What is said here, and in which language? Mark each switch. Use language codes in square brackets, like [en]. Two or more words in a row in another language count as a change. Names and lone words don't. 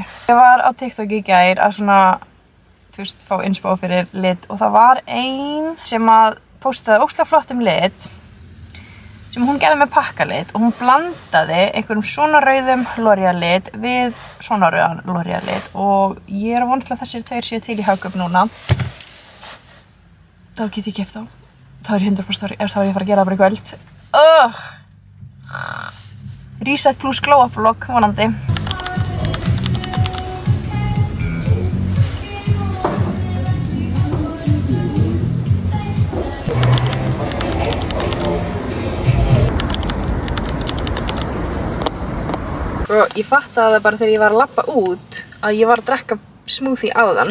[is] Ég var á TikTok í gær að svona þú veist, fá innspá fyrir lit og það var ein sem að postaði ógeðslega flottum lit sem hún gerði með pakkalit og hún blandaði einhverjum svona rauðum L'Oreal lit við svona rauðan L'Oreal lit og ég að vonast að þessir 2 séu til í Hagkaup núna. Þá get ég keypt þá. Það 100% þá ég að fara að gera það bara í kvöld. [en] Reset plus glow up vlog vonandi. [is] Ég fattaði það bara þegar ég var að labba út að ég var að drekka smoothie áðan.